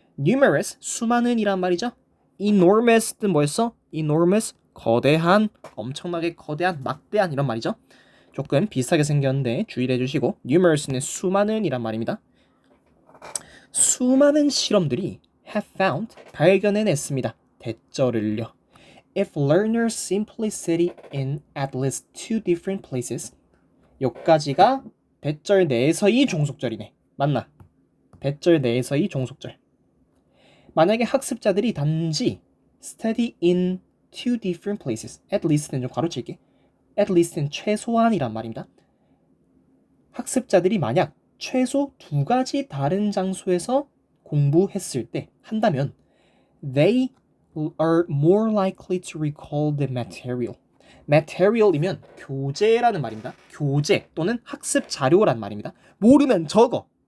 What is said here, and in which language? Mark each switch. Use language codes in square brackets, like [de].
[ko] numerous, 수많은 이란 말이죠. enormous는 뭐였어? enormous, 거대한, 엄청나게 거대한, 막대한 이런 말이죠. 조금 비슷하게 생겼는데 주의를 해주시고, numerous는 수많은 이란 말입니다. 수많은 실험들이 [en] have found, [ko] 발견해냈습니다. 대절을요. [en] If learners simply study in at least two different places, [ko] 여기까지가 대절 내에서의 종속절이네. 맞나? 대절 내에서의 종속절. 만약에 학습자들이 단지 [en] study in two different places, at least는 [ko] 좀 가로칠게. at least는 최소한이란 말입니다. 학습자들이 만약 최소 두 가지 다른 장소에서 공부했을 때 한다면 [en] they are more likely to recall the material. [ko] material이면 교재라는 말입니다. 교재 또는 학습 자료란 말입니다. 모르면 적어.